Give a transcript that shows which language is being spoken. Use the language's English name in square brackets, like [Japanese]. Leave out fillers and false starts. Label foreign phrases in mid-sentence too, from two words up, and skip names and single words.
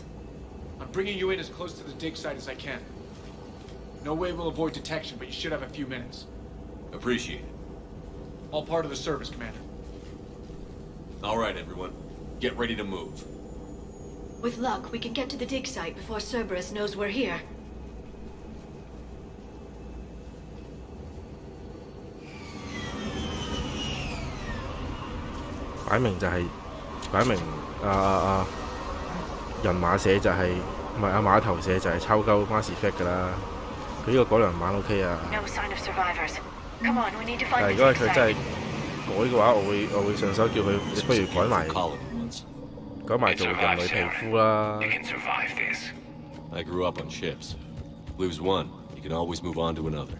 [English] I'm bringing you in as close to the dig site as I can. No way we'll avoid detection, but you should have a few minutes. Appreciate it. All part of the service, Commander. All right, everyone. Get ready to move. With luck, we can get to the dig site before Cerberus knows we're here. [Cantonese] 擺明人馬社就係唔係碼頭社就係抄鳩 Mass Effect 㗎啦。佢呢個改良版 OK 啊。 [English] No sign of survivors. Come on, we need to find [Cantonese] 但係 [English] the [Cantonese] 如果係 [English] dig [Cantonese] 佢真係 [English] site. [Cantonese] 改嘅話，我會順手叫佢，你不如改埋改埋做人類皮膚啦。 [English] You can survive this. I grew up on ships. Lose one, you can always move on to another.